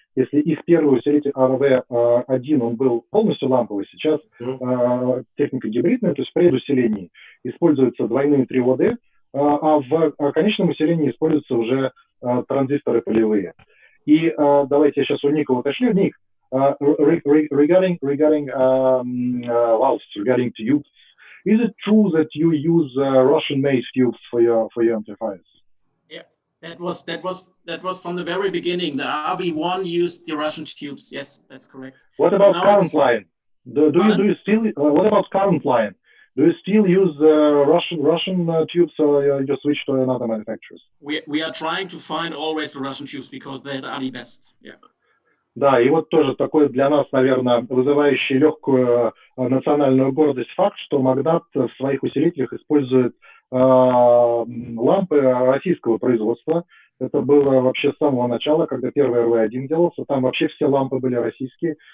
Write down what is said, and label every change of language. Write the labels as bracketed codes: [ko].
[ru] Если их первый усилитель AV1, он был полностью ламповый, сейчас техника гибридная, то есть в предусилении используются двойные триоды, а в конечном усилении используются уже транзисторы полевые. И давайте я сейчас у Ника уточню. [en] Ник, regarding valves, regarding tubes, is it true that you use Russian-made tubes for your amplifiers? Yeah, that was from the very beginning. The RV1 used the Russian tubes. Yes, that's correct. What about current line? Do you still? What about current line? Do you still use Russian tubes, or you switch to another manufacturers? We are trying to find always the Russian tubes because they are the best. Yeah. [ru] Да, и вот тоже такой для нас, наверное, вызывающий легкую национальную гордость факт, что Магнат в своих усилителях использует лампы российского производства. Это было вообще с самого начала, когда первый RV1 делался, там вообще все лампы были российские.